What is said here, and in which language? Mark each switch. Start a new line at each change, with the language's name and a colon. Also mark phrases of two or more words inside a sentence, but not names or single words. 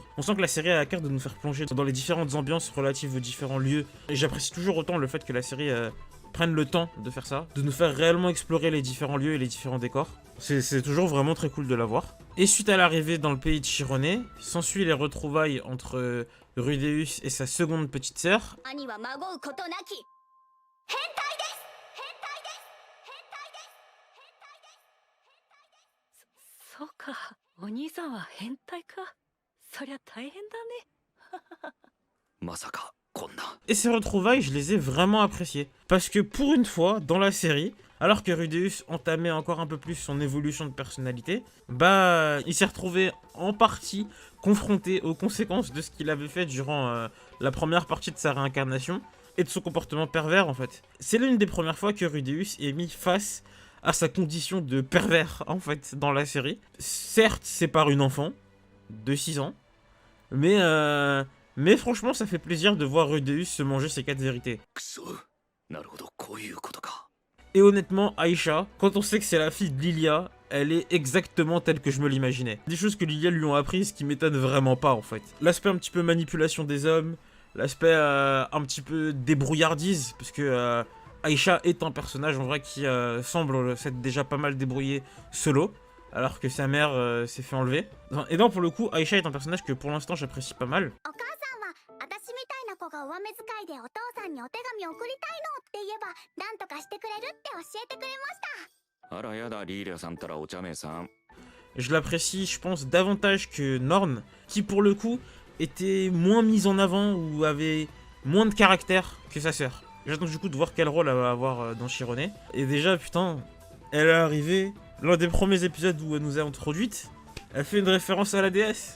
French: On sent que la série a à cœur de nous faire plonger dans les différentes ambiances relatives aux différents lieux, et j'apprécie toujours autant le fait que la série prenne le temps de faire ça, de nous faire réellement explorer les différents lieux et les différents décors. C'est toujours vraiment très cool de la voir. Et suite à l'arrivée dans le pays de Chironé, s'ensuit les retrouvailles entre Rudeus et sa seconde petite sœur.
Japanese: 兄は孫うことなき変態です。そうか、お兄さんは変態か。そりゃ大変だね。まさかこんな。
French: Et ces retrouvailles, je les ai vraiment appréciées. Parce que pour une fois, dans la série, alors que Rudeus entamait encore un peu plus son évolution de personnalité, bah, il s'est retrouvé en partie confronté aux conséquences de ce qu'il avait fait durant la première partie de sa réincarnation et de son comportement pervers en fait. C'est l'une des premières fois que Rudeus est mis face à sa condition de pervers en fait dans la série. Certes, c'est par une enfant de 6 ans, mais franchement, ça fait plaisir de voir Rudeus se manger ses 4 vérités.
Japanese: くそ。なるほど、こういうことか。
French: Et honnêtement, Aisha, quand on sait que c'est la fille de Lilia, elle est exactement telle que je me l'imaginais. Des choses que Lilia lui ont apprises qui m'étonnent vraiment pas en fait. L'aspect un petit peu manipulation des hommes, l'aspect un petit peu débrouillardise, parce que Aisha est un personnage en vrai qui semble s'être déjà pas mal débrouillé solo, alors que sa mère s'est fait enlever. Et donc pour le coup, Aisha est un personnage que pour l'instant j'apprécie pas mal.
Japanese: お母さんは私みたいな子が上目遣いでお父さんにお手紙を送りたいのって言えば何とかしてくれるって教えてくれました。あらやだ、リーリャさんたらお茶目さん。
French: Je l'apprécie, je pense, davantage que Norn, qui pour le coup était moins mise en avant ou avait moins de caractère que sa sœur. J'attends du coup de voir quel rôle elle va avoir dans Chironé. Et déjà, putain, elle est arrivée, l'un des premiers épisodes où elle nous a introduite, elle fait une référence à la déesse.